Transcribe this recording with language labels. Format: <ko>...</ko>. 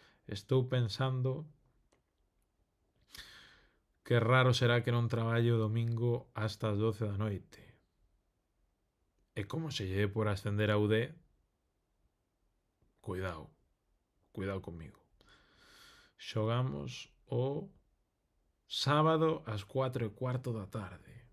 <gl>Estou pensando que raro será que non traballo o domingo hasta as 12 da noite.</gl> <es>E como se lleve por ascender a UD, cuidado conmigo.</es> <gl>Xogamos o sábado ás 4:15 da tarde.</gl>